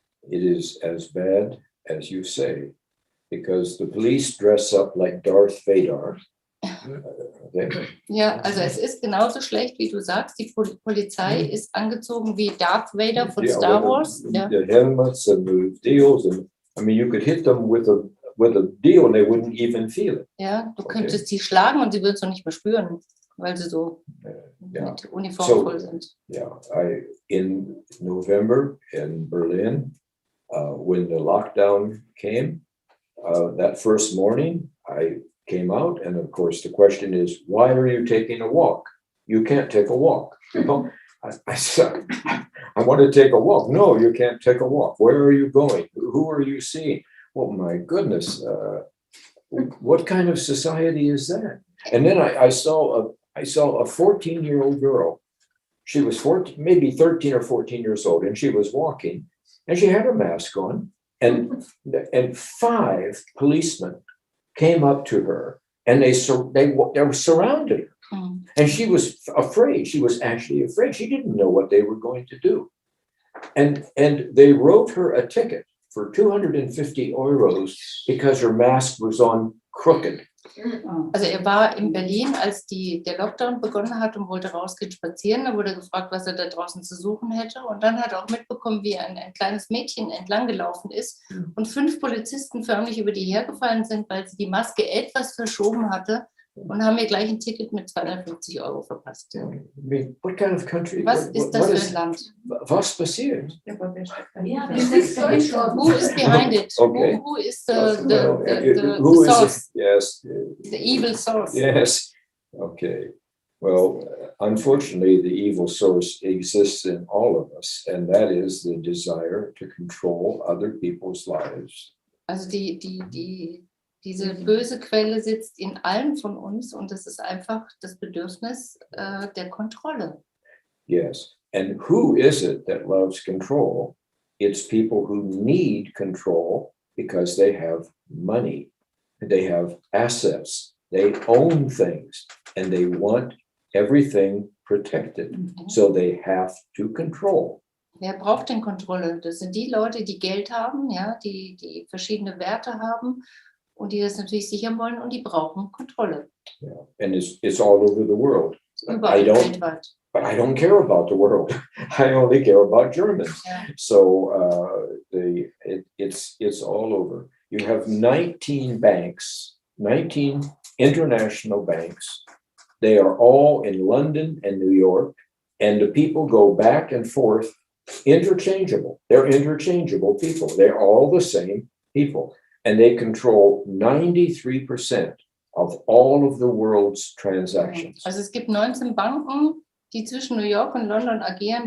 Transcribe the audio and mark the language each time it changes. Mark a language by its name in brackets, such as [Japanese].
[English] It is as bad as you say, because the police dress up like Darth Vader. [German] Ja, also es ist genauso schlecht, wie du sagst. Die Polizei ist angezogen wie Darth Vader von Star Wars. [English] The helmets and the deals, and I mean, you could hit them with a deal and they wouldn't even feel it. [German] Ja, du könntest sie schlagen und sie würden es noch nicht mehr spüren, weil sie so mit Uniform voll sind. [English] Yeah, in November in Berlin, when the lockdown came, that first morning, I came out, and of course the question is, why are you taking a walk? You can't take a walk. You know, I said, I want to take a walk. No, you can't take a walk. Where are you going? Who are you seeing? Oh my goodness, what kind of society is that? And then I saw a 14-year-old girl. She was 14, maybe 13 or 14 years old, and she was walking, and she had her mask on, and 5 policemen came up to her, and they were surrounded her. And she was afraid. She was actually afraid. She didn't know what they were going to do. And they wrote her a ticket for 250 euros because her mask was on crooked. [German] Also war in Berlin, als der Lockdown begonnen hat und wollte rausgehen spazieren. Da wurde gefragt, was da draußen zu suchen hätte. Und dann hat er auch mitbekommen, wie ein kleines Mädchen entlang gelaufen ist und 5 Polizisten förmlich über die hergefallen sind, weil sie die Maske etwas verschoben hatte, und haben mir gleich ein Ticket mit 250 Euro verpasst. [English] What kind of country? [German] Was ist das für ein Land? Was passiert? [English] Who is behind it? Okay. Who is the source? Yes. The evil source. Yes. Okay. Well, unfortunately, the evil source exists in all of us, and that is the desire to control other people's lives. [German] Also diese böse Quelle sitzt in allen von uns, und das ist einfach das Bedürfnis der Kontrolle. [English] Yes. And who is it that loves control? It's people who need control because they have money, they have assets, they own things, and they want everything protected. So they have to control. [German] Wer braucht denn Kontrolle? Das sind die Leute, die Geld haben, ja, die verschiedene Werte haben und die das natürlich sichern wollen, und die brauchen Kontrolle. [English] Yeah. And it's all over the world. [German] Überall weltweit. [English] But I don't care about the world. I only care about Germans. Yeah. So it's all over. You have 19 banks, 19 international banks. They are all in London and New York, and the people go back and forth interchangeable. They're interchangeable people. They're all the same people. And they control 93% of all of the world's transactions. [German] Also es gibt 19 Banken, die zwischen New York und London agieren.